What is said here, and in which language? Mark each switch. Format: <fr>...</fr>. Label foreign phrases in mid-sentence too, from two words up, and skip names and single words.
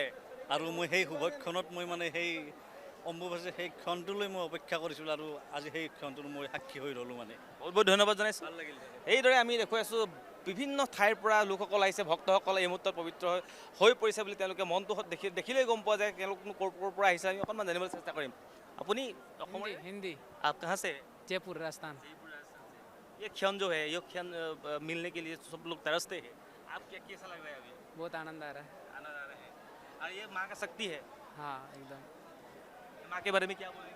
<as>আৰু মই সেই শুভক্ষণত মই মানে সেই অম্বুবাচী সেই ক্ষণটোলৈ মই অপেক্ষা কৰিছিলোঁ। আৰু আজি সেই ক্ষণটোৰ মই সাক্ষী হৈ ৰ'লোঁ। মানে বহুত বহুত ধন্যবাদ জনাইছোঁ। ভাল লাগিল। এইদৰে আমি দেখুৱাই আছোঁ বিভিন্ন ঠাইৰ পৰা লোকসকল আহিছে, ভক্তসকল এই মুহূৰ্তত পবিত্ৰ হৈ পৰিছে বুলি তেওঁলোকে মনটো দেখিলেই গম পোৱা যায় তেওঁলোকনো ক'ৰ পৰা আহিছে। আমি অকণমান জানিবলৈ চেষ্টা কৰিম। আপুনি</as> <hi>हिंदी आप कहाँ से? जयपुर राजस्थान। ये क्षण जो है, ये क्षण मिलने के लिए सब लोग तरसते हैं। आप कैसा लग रहा है अभी? बहुत आनंद आ रहा है। आनंद आ रहा है। और ये माँ का शक्ति है, हाँ एकदम। माँ के बारे में क्या बोलेंगे?</hi>